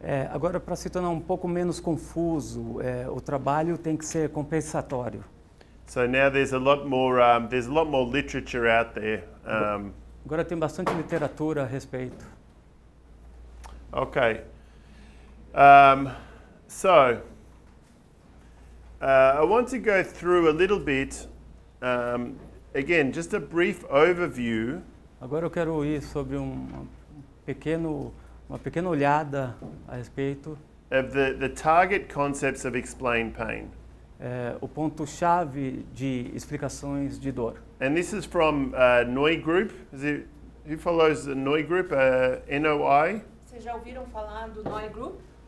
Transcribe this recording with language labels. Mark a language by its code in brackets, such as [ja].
[pt] Agora, para se tornar um pouco menos confuso, o trabalho tem que ser compensatório. [en] So now there's a lot more literature out there. [pt] Agora tem bastante literatura a respeito. [en] Okay. So I want to go through a little bit, again, just a brief overview [pt] Agora eu quero ir sobre uma pequena olhada a respeito [en] of the target concepts of explain pain. [pt] O ponto-chave de explicações de dor. [en] And this is from Noi Group. Who follows the Noi Group? NOI? [pt] Vocês já ouviram falar do Noi Group?